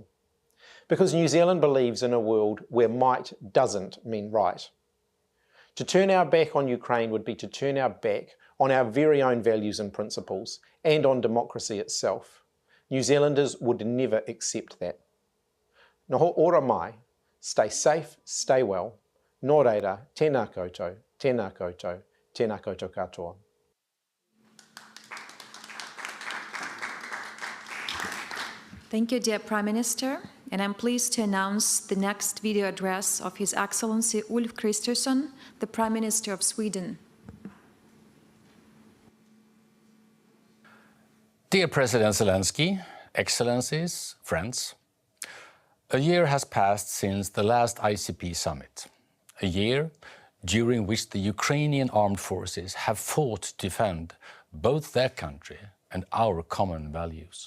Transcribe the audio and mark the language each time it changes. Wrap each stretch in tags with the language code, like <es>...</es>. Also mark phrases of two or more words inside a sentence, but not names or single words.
<en>Because New Zealand believes in a world where might doesn't mean right. To turn our back on Ukraine would be to turn our back on our very own values and principles and on democracy itself. New Zealanders would never accept that.</en> <mi>Noho ora mai,</mi> <en>stay safe, stay well.</en> <mi>Nō reira, tēnā koutou, tēnā koutou, tēnā koutou katoa.</mi> <en>Thank you, dear Prime Minister, and I'm pleased to announce the next video address of His Excellency Ulf Kristersson, the Prime Minister of Sweden. Dear President Zelensky, Excellencies, friends, a year has passed since the last ICP summit, a year during which the Ukrainian armed forces have fought to defend both their country and our common values.</en>